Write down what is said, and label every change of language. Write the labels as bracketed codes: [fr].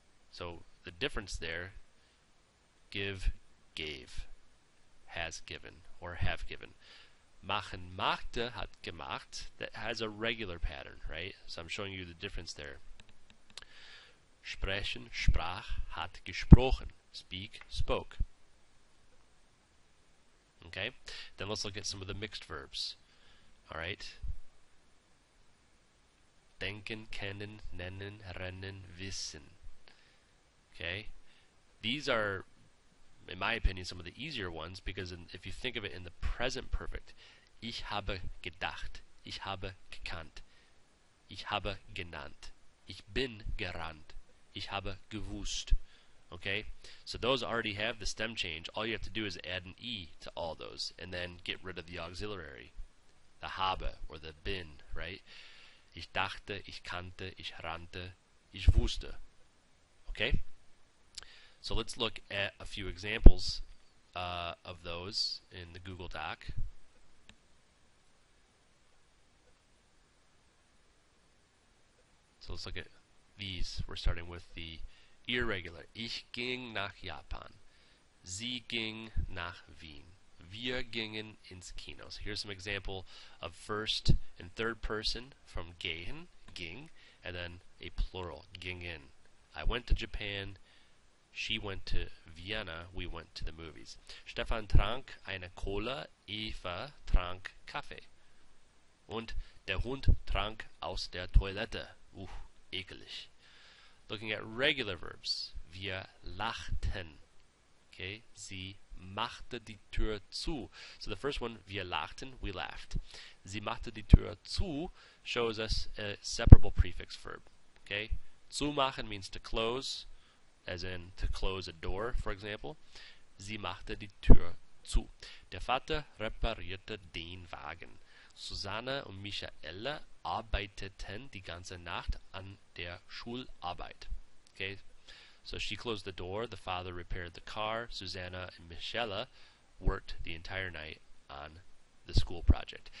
[en] So the difference there, give, gave, has given, or have given. [de] Machen, machte, hat gemacht, [en] that has a regular pattern, right? So I'm showing you the difference there. [de] Sprechen, sprach, hat gesprochen. [en] Speak, spoke. Okay? Then let's look at some of the mixed verbs. Alright? [de] Denken, kennen, nennen, rennen, wissen. Okay? [en] These are, in my opinion, some of the easier ones, because if you think of it in the present perfect, [de] ich habe gedacht, ich habe gekannt, ich habe genannt, ich bin gerannt, ich habe gewusst. [en] Okay? So those already have the stem change. All you have to do is add an E to all those, and then get rid of the auxiliary, the habe or the bin, right? [de] Ich dachte, ich kannte, ich rannte, ich wusste. Okay? [en] So let's look at a few examples of those in the Google Doc. So let's look at these. We're starting with the irregular. [de] Ich ging nach Japan. Sie ging nach Wien. Wir gingen ins Kino. [en] So here's some example of first and third person from gehen, ging, and then a plural, gingen. I went to Japan. She went to Vienna. We went to the movies. [de] Stefan trank eine Cola. Eva trank Kaffee. Und der Hund trank aus der Toilette. Ekelig. [en] Looking at regular verbs. [de] Wir lachten. [en] Okay, [de] sie machte die Tür zu. [en] So the first one, [de] wir lachten, [en] we laughed. [de] Sie machte die Tür zu [en] shows us a separable prefix verb. Okay, zumachen means to close, as in to close a door, for example. [de] Sie machte die Tür zu. Der Vater reparierte den Wagen. Susanne und Michaela arbeiteten die ganze Nacht an der Schularbeit. [en] Okay, so she closed the door, the father repaired the car, Susanna and Michaela worked the entire night on the school project.